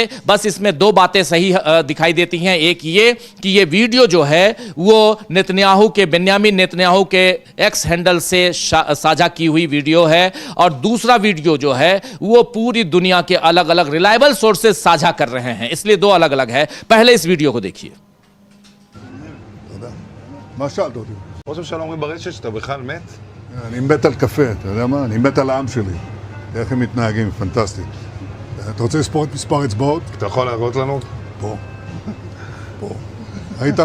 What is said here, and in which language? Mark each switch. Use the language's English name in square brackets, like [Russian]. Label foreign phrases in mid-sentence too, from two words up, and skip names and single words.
[Hindi] बस इसमें 2 बातें सही दिखाई देती हैं। एक ये कि ये वीडियो जो है वो नेतन्याहू के बेन्यामिन नेतन्याहू के एक्स हैंडल से साझा की हुई वीडियो है और दूसरा वीडियो जो है वो पूरी दुनिया के अलग अलग [English] reliable sources [Hindi] साझा कर रहे हैं, इसलिए 2 अलग अलग है। पहले इस वीडियो को देखिए। [Hebrew] מה שאלת אותי? ראש הממשלה אומרים ברשת שאתה בכלל מת? אני מת על קפה, אתה יודע מה? אני מת על העם שלי. איך הם מתנהגים, פנטסטי. אתה רוצה לספור את מספר אצבעות? אתה יכול להראות לנו? פה. פה. ראית?